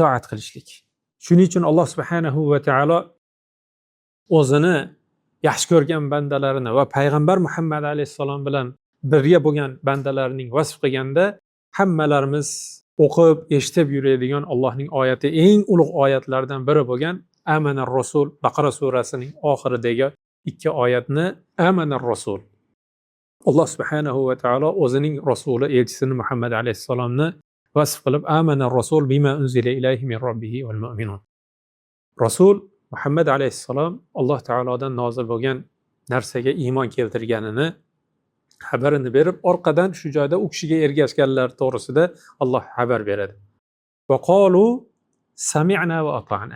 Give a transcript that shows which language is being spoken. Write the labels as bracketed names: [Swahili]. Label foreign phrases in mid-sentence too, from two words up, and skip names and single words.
[Uzbek] Shuning uchun Alloh [Arabic] سبحانه وتعالى [Uzbek] o'zini yaxshi ko'rgan bandalarini va payg'ambar Muhammad alayhissalom bilan birga bo'lgan bandalarining vasf qilganda hammalarimiz o'qib, eshitib yuradigan Allohning oyati, eng ulug' oyatlardan biri bo'lgan [Arabic] آمن الرسول, [Uzbek] Baqara surasining oxiridagi 2 oyatni [Arabic] آمن الرسول. [Uzbek] Alloh [Arabic] سبحانه وتعالى [Uzbek] o'zining rasuli, elchisini Muhammad alayhissalomni vasf qilib [Arabic] آمن الرسول بما أنزل إليه من ربه والمؤمنون. [Uzbek] Rasul Muhammad alayhissalom Alloh taolodan nozil bo'lgan narsaga iymon keltirganini xabarini berib, orqadan shu joyda u kishiga ergashganlar to'g'risida Alloh xabar beradi. [Arabic] وقالوا سمعنا وأطعنا.